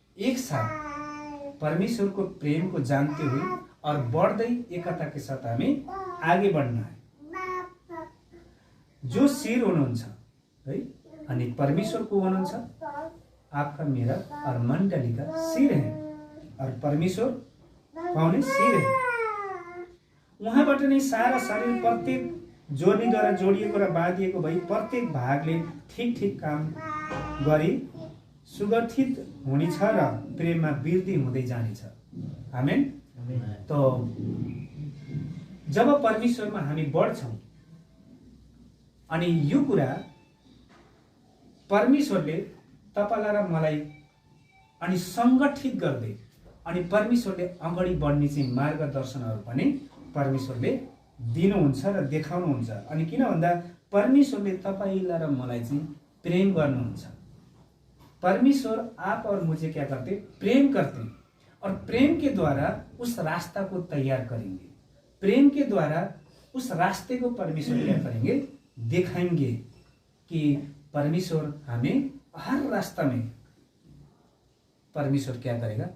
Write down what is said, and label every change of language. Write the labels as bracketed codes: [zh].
[hi] एक साथ परमेश्वर को प्रेम को जानते हुए और बढ़ते एकता के साथ हमें आगे बढ़ना है। जो [ne] शिर हुनुहुन्छ [hi] है, [ne] अनि परमेश्वर को हुनुहुन्छ, [hi] आपका मेरा और मंडली का सिर है और परमेश्वर कौन है? सिर है। [ne] उहाँबाट नै सारा शरीर प्रत्येक जोड्नीद्वारा जोडिएको र बाँधिएको भई प्रत्येक भागले ठीक ठीक काम गरी सुगठित हुनेछ र प्रेममा वृद्धि हुँदै जानेछ। आमेन। तो जब परमेश्वरमा हामी बढ्छौं अनि यो कुरा परमेश्वरले तपाईलाई र मलाई अनि संगठित गर्दै अनि परमेश्वरले अगाडि बढ्ने चाहिँ मार्गदर्शनहरू पनि परमेश्वरले दिनुहुन्छ र देखाउनुहुन्छ। अनि किन भन्दा परमेश्वरले तपाईलाई र मलाई चाहिँ प्रेम गर्नुहुन्छ। [hi] परमेश्वर आप और मुझे क्या करते? प्रेम करते हैं और प्रेम के द्वारा उस रास्ता को तैयार करेंगे। प्रेम के द्वारा उस रास्ते को परमेश्वर क्या करेंगे? दिखाएंगे कि परमेश्वर हमें हर रास्ता में परमेश्वर क्या करेगा?